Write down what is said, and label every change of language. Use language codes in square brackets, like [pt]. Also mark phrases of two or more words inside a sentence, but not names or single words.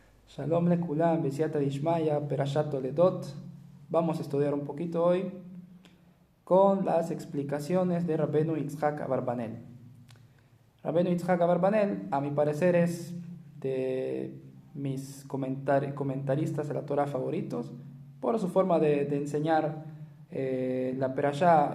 [he] שלום לכולם, בסייעתא דשמיא, פרשת תולדות. [es] Vamos a estudiar un poquito hoy con las explicaciones de Rabbeinu Yitzhak Abarbanel. Rabbeinu Yitzhak Abarbanel, a mi parecer, es de mis comentaristas de la Torah favoritos por su forma de enseñar la perashá.